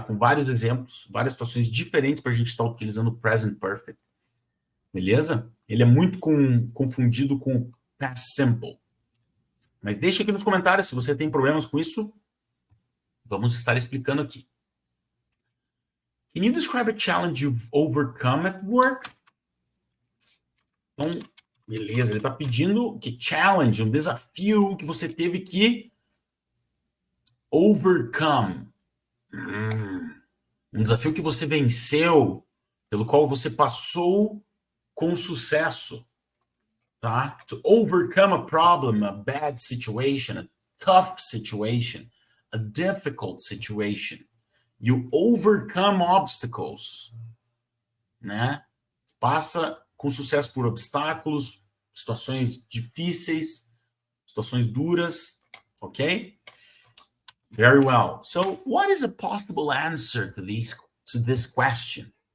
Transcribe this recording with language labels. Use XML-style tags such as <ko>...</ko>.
<pt>Com vários exemplos, várias situações diferentes para a gente estar utilizando o present perfect. Beleza? Ele é muito confundido com o past simple. Mas deixa aqui nos comentários se você tem problemas com isso. Vamos estar explicando aqui.</pt> <en>Can you describe a challenge you've overcome at work?</en> <pt>Então, beleza, ele está pedindo que challenge, um desafio que você teve que overcome. Um desafio que você venceu, pelo qual você passou com sucesso. Tá?</pt> <en>To overcome a problem, a bad situation, a tough situation, a difficult situation. You overcome obstacles, né?</en> <pt>Passa com sucesso por obstáculos, situações difíceis, situações duras, ok?</pt> <en>Very well. So, what is a possible answer to this question?</en>